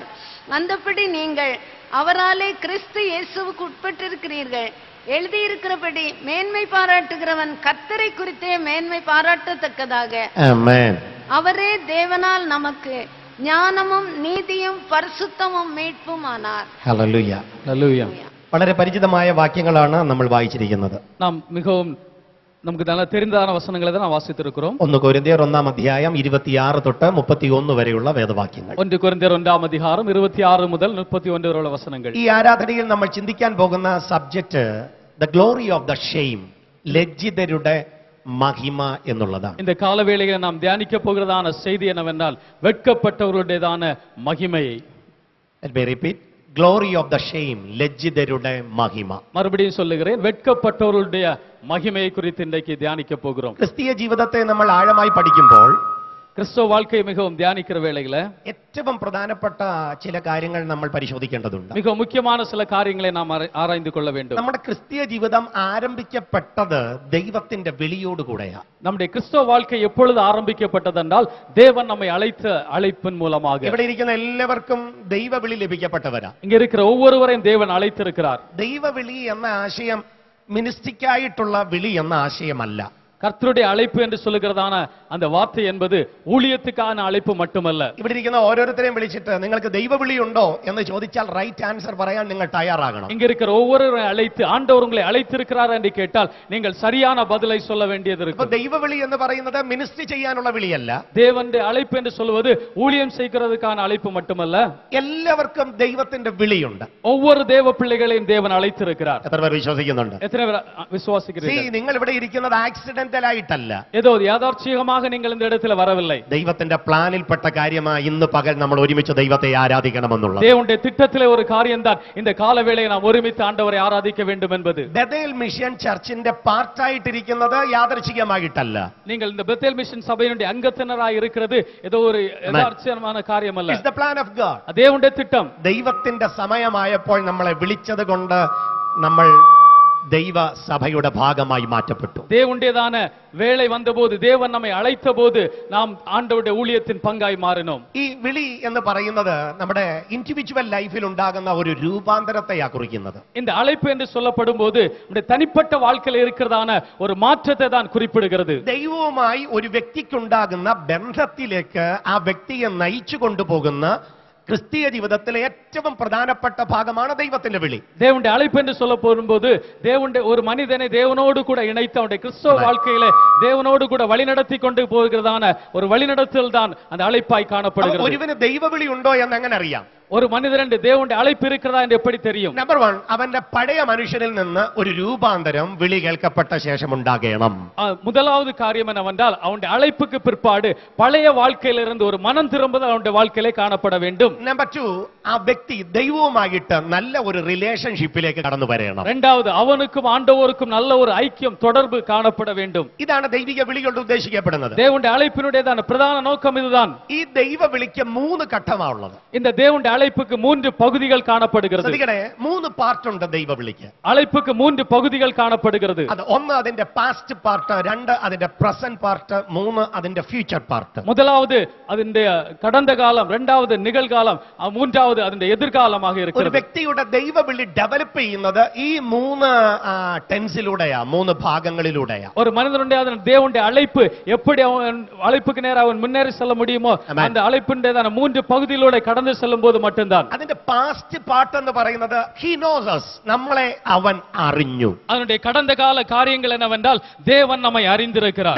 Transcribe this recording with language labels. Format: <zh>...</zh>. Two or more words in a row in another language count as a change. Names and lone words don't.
<ta>அந்தபடி நீங்கள் அவராலே கிறிஸ்து இயேசுவுக்கு உட்பட்டிருக்கிறீர்கள். எழுதியிருக்கிறபடி மேன்மை பாராட்டுகிறவன் கர்த்தரை குறித்தே மேன்மை பாராட்டத்தக்கதாக அவரே தேவனால் நமக்கு ஞானமும் நீதியும் பரிசுத்தமும் மீட்பும் ஆனார்.</ta> <ml>ഹല്ലേലൂയ.</ml> <ta>ஹல்லேலூயா.</ta> <ml>വളരെ പരിചിതമായ വാക്യങ്ങളാണ് നമ്മൾ വായിച്ചിരിക്കുന്നത്.</ml> <ta>நாம் மிகவும் நமக்கு நல்ல தெரிந்ததான வசனங்களை தான் நாம் வாசித்திருக்கிறோம்.</ta> <ml>1 കൊരിന്ത്യർ 1-ാം അധ്യായം 26 തൊട്ട് 31 വരെയുള്ള വേദവാക്യങ്ങൾ. 1 கொரிந்தியர் 1-ാം அதிகாரம் 26 മുതൽ 31 വരെയുള്ള വസനങ്ങൾ. ഈ ആരാധനയിൽ നമ്മൾ ചിന്തിക്കാൻ പോകുന്ന</ml> <en>subject the glory of the shame,</en> <ml>ലജ്ജിതരുടെ മഹിമ എന്നുള്ളതാണ്.</ml> <ta>இந்த காலவேளையில் நாம் தியானிக்க போகிறதான செய்தி என்னவென்றால் வெட்கப்பட்டவர்களுடையதான மகிமையை.</ta> <en>Let me repeat. Glory of the shame,</en> <ml>ലജ്ജിതരുടെ മഹിമ.</ml> <ta>மறுபடியும் சொல்லுகிறேன், வெட்கப்பட்டவர்களுடைய மகிமையை குறித்து இன்றைக்கு தியானிக்க போகிறோம்.</ta> <ml>ക്രിസ്തീയ ജീവിതത്തെ നമ്മൾ ആഴമായി പഠിക്കുമ്പോൾ</ml> <ta>கிறிஸ்தவ வாழ்க்கையை மிகவும் தியானிக்கிற வேளையில</ta> <ml>ഏറ്റവും പ്രധാനപ്പെട്ട ചില കാര്യങ്ങൾ നമ്മൾ പരിശോധിക്കേണ്ടതുണ്ട്.</ml> <ta>மிக முக்கியமான சில காரியங்களை நாம் ஆராய்ந்து கொள்ள வேண்டும்.</ta> <ml>നമ്മുടെ ക്രിസ്തീയ ജീവിതം ആരംഭിക്കപ്പെട്ടത് ദൈവത്തിന്റെ വിളിയോടുകൂടെയാണ്.</ml> <ta>நம்முடைய கிறிஸ்தவ வாழ்க்கை எப்பொழுது ஆரம்பிக்கப்பட்டது என்றால் தேவன் நம்மை அழைத்த அழைப்பின் மூலமாக.</ta> <ml>ഇവിടെ ഇരിക്കുന്ന എല്ലാവർക്കും ദൈവവിളി ലഭിക്കപ്പെട്ടവരാ.</ml> <ta>இங்க இருக்கிற ஒவ்வொருவரையும் தேவன் அழைத்திருக்கிறார்.</ta> <ml>ദൈവവിളി എന്ന ആശയം മിനിസ്റ്റിക്കായിട്ടുള്ള വിളി എന്ന ആശയമല്ല.</ml> <ta>கர்த்தருடைய அழைப்பு என்று சொல்லுகிறதான அந்த வார்த்தை என்பது ஊழியத்துக்கான அழைப்பு மட்டுமல்ல.</ta> <ml>ഇവിടെ ഇരിക്കുന്ന ഓരോരുത്തരെയും വിളിച്ചിട്ട് നിങ്ങൾക്ക് ദൈവവിളി ഉണ്ടോ എന്ന് ചോദിച്ചാൽ</ml> <en>right answer</en> <ml>പറയാൻ നിങ്ങൾ തയ്യാറാകണം.</ml> <ta>இங்க இருக்கிற ஒவ்வொருவரையும் அழைத்து ஆண்டவர் உங்களை அழைத்திருக்கிறார் என்று கேட்டால் நீங்கள் சரியான பதிலை சொல்ல வேண்டியது</ta> <ml>ഇപ്പൊ</ml> <ta>இருக்கும்.</ta> <ml>ദൈവവിളി എന്ന് പറയുന്നത് മിനിസ്ട്രി ചെയ്യാനുള്ള വിളിയല്ല.</ml> <ta>தேவனுடைய அழைப்பு என்று சொல்வது ஊழியம் செய்கிறதுக்கான அழைப்பு மட்டுமല്ല.</ta> <ml>എല്ലാവർക്കും ദൈവത്തിന്റെ വിളിയുണ്ട്.</ml> <ta>ஒவ்வொரு தேவ பிள்ளைகளையும் தேவன் அழைத்திருக்கிறார்.</ta> <ml>എത്ര പേർ വിശ്വസിക്കുന്നുണ്ട്?</ml> <ta>எத்தனை பேர் விசுவாசிக்கிறீர்கள்?</ta> <ml>നിങ്ങൾ ഇവിടെ ഇരിക്കുന്നത് ആക്സിഡന്റൽ ആയിട്ടല്ല.</ml> <ta>ஏதோ யாதார்ச்சீகமாக நீங்கள் இந்த இடத்துல வரவில்லை.</ta> <ml>ദൈവത്തിന്റെ പ്ലാനിൽപ്പെട്ട കാര്യമായി ഇന്ന് പകൽ നമ്മൾ ഒരുമിച്ച് ദൈവത്തെ ആരാധിക്കണമെന്നുള്ളത്.</ml> <ta>தேவனுடைய திட்டத்திலே ஒரு காரியம்தான் இந்த கால வேளையை நாம் ஒருமித்து ஆண்டவரை ஆராதிக்க வேண்டும் என்பது.</ta> <ml>ബഥേൽ മിഷൻ ചർച്ചിന്റെ പാർട്ടായിട്ടിരിക്കുന്നത് യാദൃച്ഛികമായിട്ടല്ല.</ml> <ta>நீங்கள் இந்த பெத்தேல் மிஷன் சபையினுடைய அங்கத்தினராய் இருக்கிறது ஏதோ ஒரு யதார்த்தமான காரியமല്ല.</ta> <en>It's the plan of God.</en> <ta>தேவனுடைய திட்டம்.</ta> <ml>ദൈവത്തിന്റെ സമയമായപ്പോൾ നമ്മളെ വിളിച്ചത് കൊണ്ട് നമ്മൾ ദൈവ സഭയുടെ ഭാഗമായി മാറ്റപ്പെട്ടു.</ml> <ta>தேவனுடையதான வேளை வந்தபோது தேவன் நம்மை அழைத்த போது நாம் ஆண்டவருடைய ஊழியத்தின் பங்காய் மாறினோம்.</ta> <ml>ഈ വിളി എന്ന് പറയുന്നത് നമ്മുടെ</ml> <en>individual life</en> <ml>ഉണ്ടാകുന്ന ഒരു രൂപാന്തരത്തെയാ കുറിക്കുന്നത്.</ml> <ta>இந்த அழைப்பு என்று சொல்லப்படும் போது நம்முடைய தனிப்பட்ட வாழ்க்கையில் இருக்கிறதான ஒரு மாற்றத்தை தான் குறிப்பிடுகிறது.</ta> <ml>ദൈവവുമായി ഒരു വ്യക്തിക്കുണ്ടാകുന്ന ബന്ധത്തിലേക്ക് ആ വ്യക്തിയെ നയിച്ചു കൊണ്ടുപോകുന്ന ക്രിസ്തീയ ജീവിതത്തിലെ ഏറ്റവും പ്രധാനപ്പെട്ട ഭാഗമാണ് ദൈവത്തിന്റെ വിളി.</ml> <ta>தேவனுடைய அழைப்பு என்று சொல்ல போகும்போது தேவனுடைய ஒரு மனிதனை தேவனோடு கூட இணைத்து அவனுடைய கிறிஸ்தவ வாழ்க்கையிலே தேவனோடு கூட வழிநடத்தி கொண்டு போகிறதான ஒரு வழிநடத்தல் தான் அந்த அழைப்பாய் காணப்படுகிறது.</ta> <ml>ഒരുവന് ദൈവവിളി ഉണ്ടോ എന്ന് എങ്ങനെ അറിയാം?</ml> <ta>ஒரு மனிதன் தேவனுடைய அழைப்பு இருக்கிறதா என்று எப்படி தெரியும்?</ta> <ml>നമ്പർ 1, അവന്റെ പഴയ മനുഷ്യനിൽ നിന്ന് ഒരു രൂപാന്തരം വിളി കേൾക്കപ്പെട്ട ശേഷം ഉണ്ടാകണം.</ml> <ta>முதலாவது காரியம் என்னவென்றால் அவனுடைய அழைப்புக்கு பிற்பாடு பழைய வாழ்க்கையிலிருந்து ஒரு மனம் திரும்புதல் அவனுடைய வாழ்க்கையிலே காணப்பட வேண்டும்.</ta> <ml>നമ്പർ 2, ആ വ്യക്തി ദൈവവുമായിട്ട് നല്ല ഒരു റിലേഷൻഷിപ്പിലേക്ക് കടന്നു വരണം.</ml> <ta>இரண்டாவது அவனுக்கும் ஆண்டவருக்கும் நல்ல ஒரு ஐக்கியம் தொடர்பு காணப்பட வேண்டும்.</ta> <ml>ഇതാണ് ദൈവിക വിളി കൊണ്ട് ഉദ്ദേശിക്കപ്പെടുന്നത്.</ml> <ta>தேவனுடைய அழைப்பினுடையதான பிரதான நோக்கம் இதுதான்.</ta> <ml>ഈ ദൈവ വിളിക്ക് 3 ഘട്ടമാണുള്ളത്.</ml> <ta>இந்த தேவனுடைய அழைப்புக்கு 3 பகுதிகள் காணப்படுகிறது.</ta> <ml>ശ്രദ്ധിക്കണേ, 3 പാർട്ട് ഉണ്ട് ദൈവ വിളിക്ക്.</ml> <ta>அழைப்புக்கு 3 பகுதிகள் காணப்படுகிறது.</ta> <ml>അത് 1 അതിന്റെ</ml> <en>past part,</en> <ml>2 അതിന്റെ</ml> <en>present part,</en> <ml>3 അതിന്റെ</ml> <en>future part.</en> <ta>முதலாவது അതിന്റെ கடந்த காலம், இரண்டாவது நிகழ்காலம், மூன்றாவது അതിന്റെ எதிர்காலமாக</ta> <ml>ഒരു</ml> <ta>இருக்கிறது.</ta> <ml>വ്യക്തിയുടെ ദൈവ വിളി ഡെവലപ്പ് ചെയ്യുന്നത് ഈ 3 ടെൻസിലൂടെയാ, 3 ഭാഗങ്ങളിലൂടെയാ.</ml> <ta>ஒரு மனிதனுடைய தேவனுடைய அழைப்பு எப்படி அவன் அழைப்புக்கு நேரா அவன் முன்னேறி செல்ல முடியுமோ அந்த அழைப்பினுடையதான 3 பகுதியிலூടെ கடந்து செல்லும் போது மட்டும்தான்.</ta> <ml>അതിന്റെ</ml> <en>past part</en> <ml>എന്ന് പറയുന്നത്</ml> <en>he knows us,</en> <ml>നമ്മളെ അവൻ അറിഞ്ഞു.</ml> <ta>அதனுடைய கடந்த கால காரியங்கள் என்னவென்றால் தேவன் நம்மை அறிந்திருக்கிறார்.</ta>